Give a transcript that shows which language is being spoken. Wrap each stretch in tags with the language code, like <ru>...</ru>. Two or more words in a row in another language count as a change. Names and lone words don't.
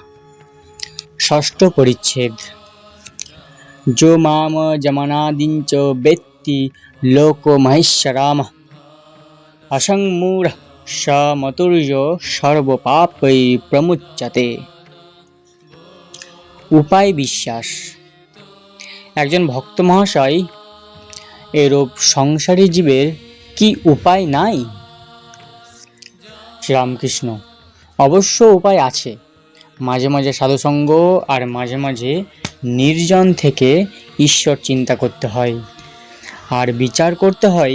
<bn>ষষ্ঠ পরিচ্ছেদ।</bn> <sa>जो माम जमनादिञ्च वेत्ति लोकमहेश्वरामः असङ्मूढः स मतुर्यो सर्वपापै प्रमुच्यते।</sa> <bn>उपाय বিশ্বাস। একজন ভক্ত মহাশয়, এরূপ সংসারী জীবের কি উপায় নাই? শ্রীরামকৃষ্ণ: অবশ্য উপায় আছে। মাঝে মাঝে সাধুসঙ্গ আর মাঝে মাঝে নির্জন থেকে ঈশ্বর চিন্তা করতে হয়, আর বিচার করতে হয়।</bn>